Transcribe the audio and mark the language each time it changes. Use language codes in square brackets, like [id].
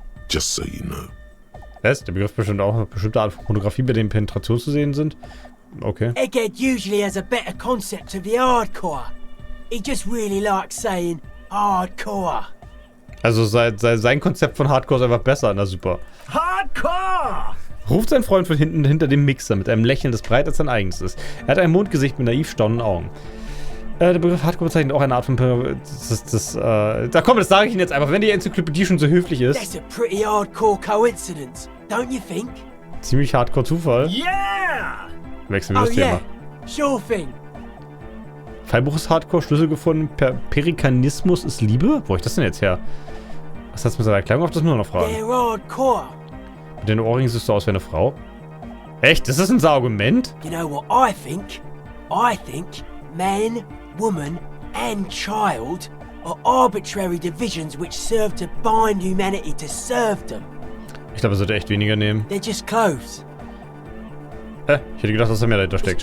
[en] Just so you know. [de] Was? Der Begriff bestimmt auch eine bestimmte Art von Pornografie, bei denen Penetration zu sehen sind? [en] Okay. Egghead usually has a better concept of the hardcore. He just really likes saying hardcore. [de] Also sein Konzept von Hardcore ist einfach besser, na super. [en] Hardcore! [de] Ruft sein Freund von hinten hinter dem Mixer mit einem Lächeln, das breiter als sein eigenes ist. Er hat ein Mondgesicht mit naiv staunenden Augen. Der Begriff Hardcore bezeichnet auch eine Art von... Da komm, das sage ich Ihnen jetzt einfach, wenn die Enzyklopädie schon so höflich ist. [en] That's a pretty hardcore coincidence, don't you think? [de] Ziemlich Hardcore Zufall. [en] Yeah! [de] Wechseln wir das Thema. [en] Sure thing. [de] Fallbuch ist Hardcore, Schlüssel gefunden, Perikanismus ist Liebe? Wo hab ich das denn jetzt her? Was hat's mit seiner Kleidung auf? Das nur noch Fragen. [en] They're hardcore. [de] Mit den Ohrringen siehst du aus wie eine Frau. Echt? Das ist ein Argument? [en] You know what I think? I think man, woman and child are arbitrary divisions which serve to bind humanity to serve them. [de] Ich glaube, er sollte echt weniger nehmen. [en] They're just clothes. [de] Ich hätte gedacht, dass da mehr dahinter steckt.